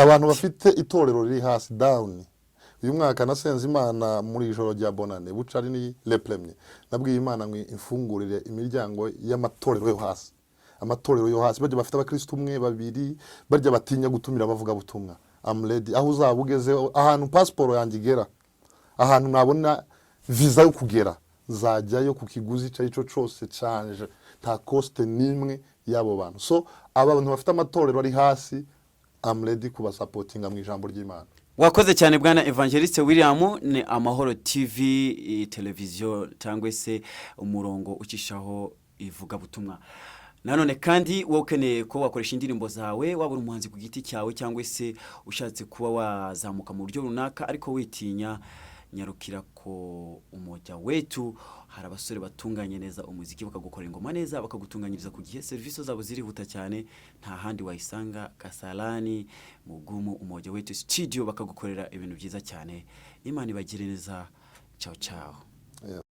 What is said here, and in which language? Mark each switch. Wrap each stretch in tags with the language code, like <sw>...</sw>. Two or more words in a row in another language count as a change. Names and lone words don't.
<rw>Abantu bafite itorero riri hasi down. Uyu mwaka nasenze Imana muri ijoro rya bonane bucari ni</rw> <fr>le premier.</fr> <rw>Nabwiye Imana ngo imfungurire imiryango y'amatorero yo hasi. Amatorero yo hasi baje bafite abakristo umwe babiri barya batinya gutumira bavuga butumwa.</rw> <en>I'm ready.</en> <rw>Aho uzabugeze ahantu passport yanjye igera. Ahantu nabona visa yo kugera zajyayo ku kiguzi cyo cyose cyanje nta cost nimwe yabo bantu. So abantu bafite amatorero ari hasi</rw> <en>I'm ready</en> <rw>kuba supportinga mu ijambo ry'Imana. Wakoze cyane bwana evangeliste William ni Amahoro TV televiziyo cyangwa se umurongo ucishaho ivuga butumwa. Nanone kandi wokeneye ko wakoresha indirimbo zawe waba uri umuhanzi ku giti cyawe cyangwa se ushatse kuba wazamuka mu buryo runaka ariko witinya nyarukira ko</rw> <sw>umoja wetu</sw> <rw>hari abasore batunganye neza umuziki bakagukora ingoma neza bakagutunganyiriza ku gihe service zabo zirihuta cyane nta handi wayisanga Kasalani mugumu</rw> <sw>umoja wetu</sw> <rw>studio bakagukorera ibintu byiza cyane. Imana ibagire neza.</rw> <it>Ciao ciao.</it>